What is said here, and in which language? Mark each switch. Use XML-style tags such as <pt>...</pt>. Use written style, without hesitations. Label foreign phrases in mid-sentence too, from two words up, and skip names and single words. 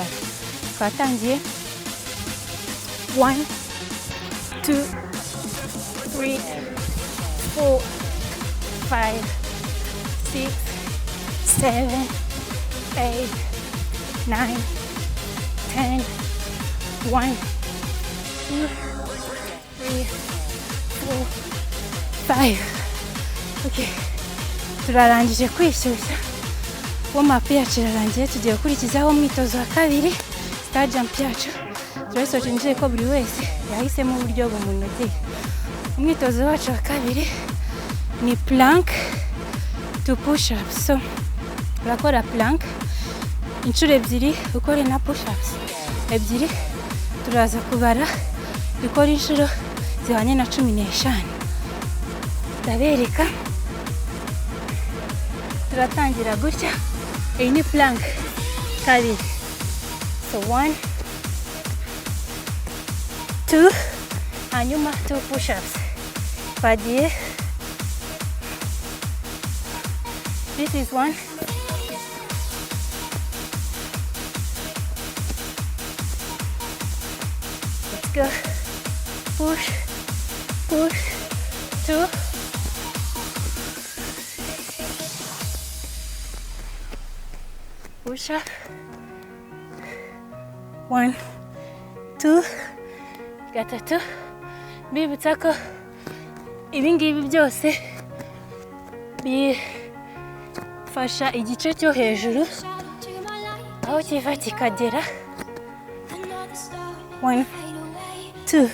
<rw>Twatangiye 1 2 3 4 5 6 7 8 9 10 1 2 3 4 5. Okay, turarangije kwishyushya. Warm-up yacu irarangiye, tugiye gukurikizaho umwitozo wa kabiri,</rw> <en>star jump</en> <rw>yacu. Turasoje nje ko buri wese yahisemo uburyo bumunogeye. Umwitozo wacu wa kabiri ni</rw> <en>plank to push ups.</en> <rw>So urakora plank inshuro ebyiri, ukore na</rw> <en>push ups</en> <rw>ebyiri. Turaza kubara dukora inshuro zihwanye na 15. Ndabereka. Turatangira gutya. Iyi ni plank kabiri. So 1 2, hanyuma 2</rw> <en>push ups. Bagiye. This is 1. Let's go. Push, push, 2. Push up. 1 2.</en> <rw>Gatatu. Bibutsa ko ibingibi byose bifasha igice cyo hejuru aho kiva kikagera. 1 2.</rw>